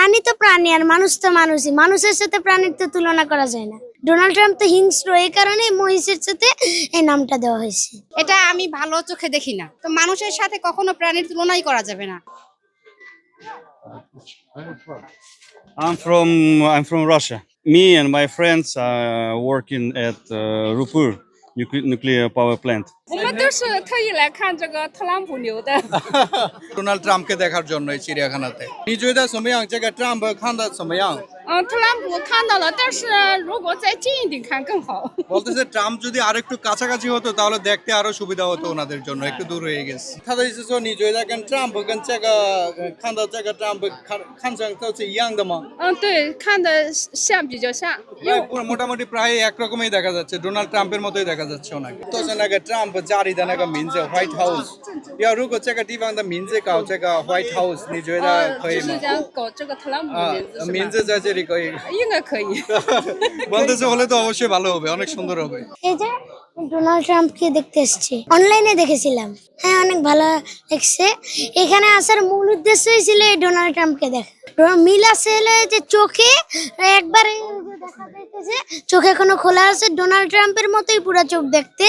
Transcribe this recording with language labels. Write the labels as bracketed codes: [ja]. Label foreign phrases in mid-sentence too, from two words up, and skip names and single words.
[bn] প্রাণী তো প্রাণী আর মানুষ তো মানুষই, মানুষের সাথে প্রাণীর তো তুলনা করা যায় না। ডোনাল্ড ট্রাম্প তো হিংস্র, এই কারণে মহিষের সাথে এই নামটা দেওয়া হয়েছে। এটা আমি ভালো চোখে দেখি না। তো মানুষের সাথে কখনো প্রাণীর তুলনাই করা যাবে না। [en] I'm from Russia. Me and my friends are working at Rupur nuclear power plant. [zh] 我们都是特意来看这个特朗普牛的。 [bn] ডোনাল্ড ট্রাম্পকে দেখার জন্য এই চিড়িয়াখানাতে। [zh] 你觉得怎么样？这个 ট্রাম্প 看得怎么样？特朗普看到了，但是如果再近一点看更好。 [bn] বলতেছে ট্রাম্প যদি আরেকটু কাছাকাছি হতো তাহলে দেখতে আরো সুবিধা হতো ওনাদের জন্য, একটু দূর হয়ে গেছে। [zh] 他的意思说你觉得跟 ট্রাম্প 跟这个看到这个 ট্রাম্প 看成都是一样的吗？对，看的像比较像。 [bn] মোটামুটি প্রায় একরকমই দেখা যাচ্ছে, ডোনাল্ড ট্রাম্পের মতোই দেখা যাচ্ছে ওনাকে। [zh] 就是那个 ট্রাম্প家里的那个名字 White House，要如果这个地方的名字搞这个 White House，你觉得可以吗？就是想搞这个特朗普的名字是吧？名字在这里可以。应该可以。 [bn] বলতেছে হলে তো অবশ্যই ভালো হবে, অনেক সুন্দর হবে। এই যে ডোনাল্ড ট্রাম্পকে দেখতে এসেছি, অনলাইনে দেখেছিলাম। হ্যাঁ, অনেক ভালো লাগছে। এখানে আসার মূল উদ্দেশ্যই ছিল এই ডোনাল্ড ট্রাম্পকে দেখা। মিল আছে যে চোখে একবার দেখা যাইতেছে, চোখে এখনো খোলা আছে, ডোনাল্ড ট্রাম্পের মতোই পুরো চোখ দেখতে।